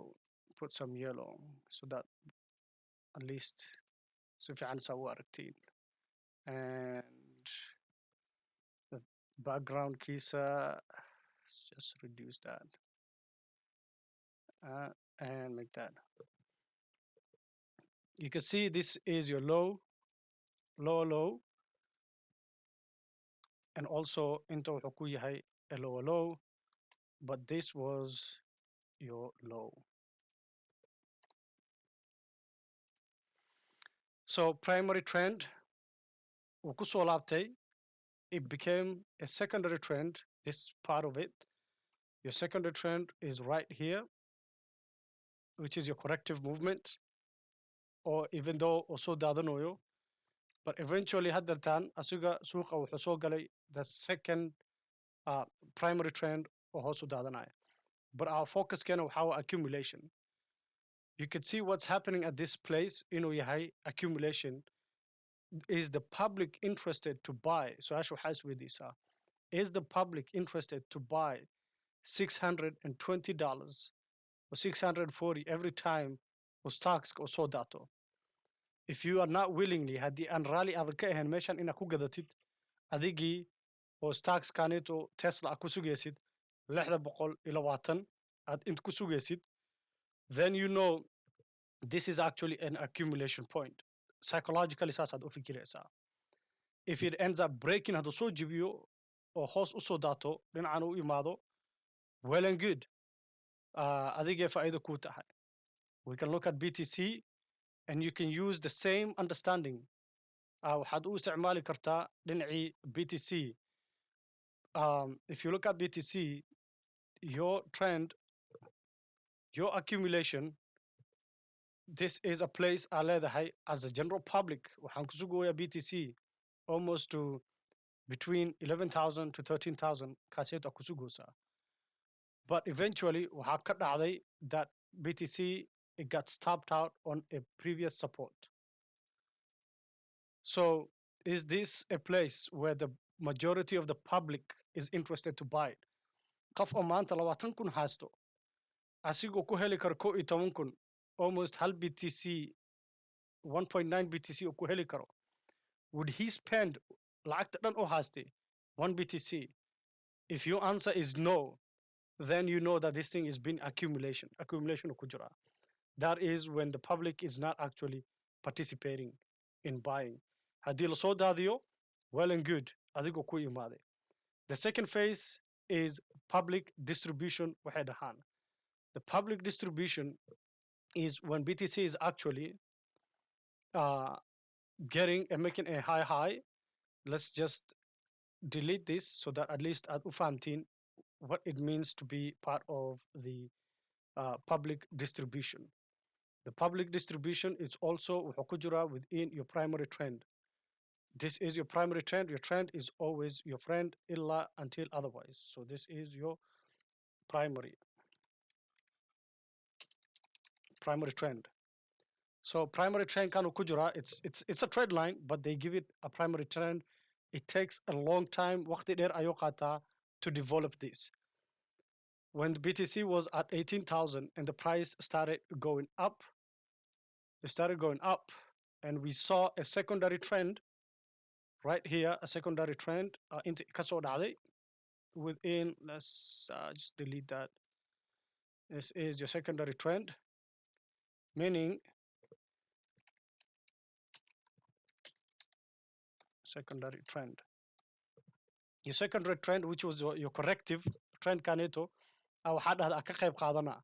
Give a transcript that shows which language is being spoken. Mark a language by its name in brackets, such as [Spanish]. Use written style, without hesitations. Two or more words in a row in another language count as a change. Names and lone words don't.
[English] Put some yellow so that at least so if you and the background kisa, just reduce that and make that. You can see this is your low, and also into [Somali] wuxuu ku yahay [English] a lower low, but this was your low. So primary trend [Somali] wuu ku soo laabtay, [English] it became a secondary trend, this part of it. Your secondary trend is right here, which is your corrective movement, or even though also daadanayo, but eventually [Somali] haddartan asiga suuqa wuxuu soo galay [English] the second primary trend [Somali] oo hoos u daadanaya. [English] But our focus [Somali] kana waxaa [English] accumulation. You can see what's happening at this place [Somali] inuu yahay [English] accumulation. Is the public interested to buy? So Ashu has with this. Is the public interested to buy $620 or $640 every time or stocks or so dato? If you are not willingly [Somali] haddii aan rally adag ka ahayn meeshan inaad ku gadatid adigii oo stocks kanito Tesla ku sugaysid 620 aad int ku sugaysid, [English] then you know this is actually an accumulation point. [Somali] Psychologically saasaad u fikiraysaa. [English] If it ends up breaking [Somali] hadduu soo jibiyo oo hoos u soo daato dhinacan u imaado, [English] well and good. [Somali] Adigee faa'iido kuu tahay. [English] We can look at BTC and you can use the same understanding. [Somali] Waxaad u isticmaali kartaa dhinacii BTC. [English] If you look at BTC, your trend, your accumulation, this is a place [Somali] aa leedahay [English] as a general public [Somali] waxaan ku sugoyaa [English] BTC almost to between 11,000 to 13,000 [Somali] kaaseeta ku sugoosaa. [English] But eventually [Somali] waxaa ka dhacday [English] that BTC it got stopped out on a previous support. So is this a place where the majority of the public is interested to buy it? [Somali] qof oo maanta 20,000 haysto asigoo ku heli karo 11,000 [English] almost hal [Somali] BTC 1.9 BTC oo ku heli karo, [English] would he spend [Somali] lacagta dhan oo haystay [English] 1 BTC? If your answer is no, then you know that this thing is been accumulation [Somali] oo ku jira. [English] That is when the public is not actually participating in buying. [Somali] Haddii lasoo daadiyo, [English] well and good, [Somali] adigoo ku imaaday. [English] The second phase is public distribution [Somali] waxay dhahaan. [English] The public distribution is when BTC is actually uh, getting and making a high. Let's just delete this so that at least [Somali] aad u fahamtiin [English] what it means to be part of the public distribution. The public distribution is also [Somali] wuxuu ku jiraa [English] within your primary trend. This is your primary trend. Your trend is always your friend illa until otherwise. So this is your primary trend. So primary trend [Somali] kanu kujura, [English] it's a trend line, but they give it a primary trend. It takes a long time, [Somali] waqti dheer ayuu qaataa [English] to develop this. When the BTC was at 18,000 and the price started going up, and we saw a secondary trend right here, a secondary trend [Somali] inta kasoo dhacday [English] within, let's just delete that. This is your secondary trend, meaning secondary trend. Your secondary trend, which was your corrective trend [Somali] kaneto, waxaa dhahdaa ka qayb qaadana.